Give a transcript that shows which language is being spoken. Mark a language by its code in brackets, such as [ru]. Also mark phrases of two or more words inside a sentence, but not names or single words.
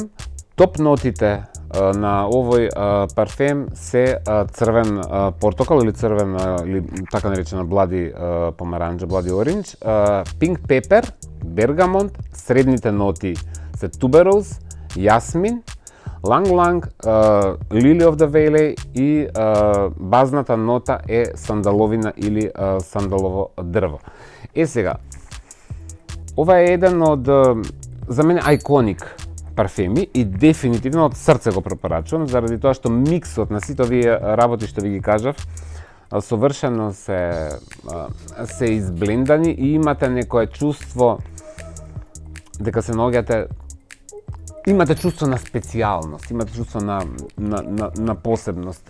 [mk] Топ нотите на овој парфем се црвен портокал или црвен, или така наречена блади помаранџа, [en] blood orange, pink pepper, [mk] бергамонт, средните ноти се тубероз, јасмин, ланг-ланг, [en] lily of the valley [mk] и базната нота е сандаловина или сандалово дрво. Сега, ова е еден од, за мене, ајконик парфеми и дефинитивно од срце го препорачувам, заради тоа што миксот на сите овие работи што ви ги кажав, совршено се изблендани и имате некое чувство дека се наоѓате, имате чувство на специјалност, имате чувство на посебност.